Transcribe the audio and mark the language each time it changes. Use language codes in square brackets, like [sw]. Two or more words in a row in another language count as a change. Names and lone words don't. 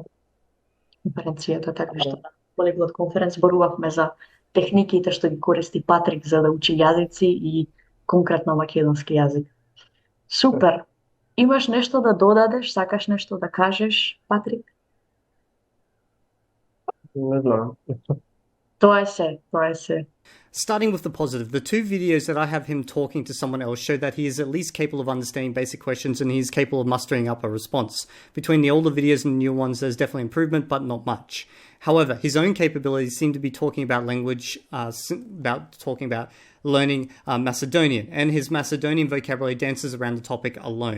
[mk] конференцијата, така што на Polyglot Conference зборувавме за техниките што ги користи Патрик за да учи јазици и конкретно македонски јазик. Супер! Имаш нешто да додадеш, сакаш нешто да кажеш, Патрик? Не знам. Тоа е се. [en] Starting with the positive, the two videos that I have him talking to someone else show that he is at least capable of understanding basic questions and he is capable of mustering up a response. Between the older videos and the new ones, there's definitely improvement, but not much. However, his own capabilities seem to be talking about language, talking about learning Macedonian, and his Macedonian vocabulary dances around the topic alone.